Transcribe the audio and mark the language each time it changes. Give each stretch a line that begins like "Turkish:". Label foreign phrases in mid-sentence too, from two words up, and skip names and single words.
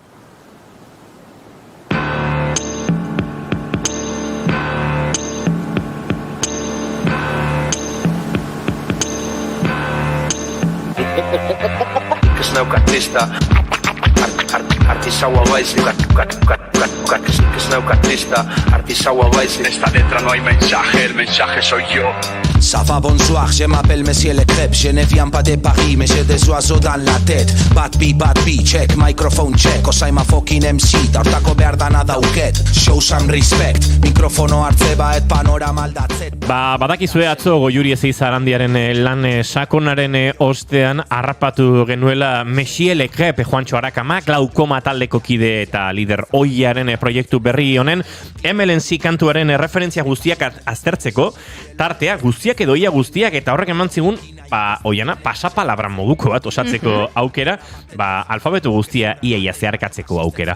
Basque: Artista artisaua baizik artisaua baizik.
Spanish: Esta letra no hay mensaje, el mensaje soy yo.
French: Ça va, bonsoir, je m'appelle Monsieur Le Crêpe. Je ne viens pas de Paris, mais j'ai des oiseaux dans la tête.
English: Bad beat, check, microphone check. Cause I'm a fucking MC,
Basque: tartako behar dana dauket.
English: Show some respect,
Basque: mikrofono hartze baet panorama aldatzet. Badakizue atzo Goiuri Ezeizarandiaren lan sakonaren ostean harrapatu genuela Monsieur Le Crêpe, Juancho Arakamak, glaukoma taldeko kide eta lider oiaren proiektu berri honen MLNC kantuaren referentzia guztiak aztertzeko, tartea guztiak edo ia guztiak, eta horrek eman zigun, oiana, pasapalabra moduko bat osatzeko aukera, alfabeto guztia ia zeharkatzeko aukera.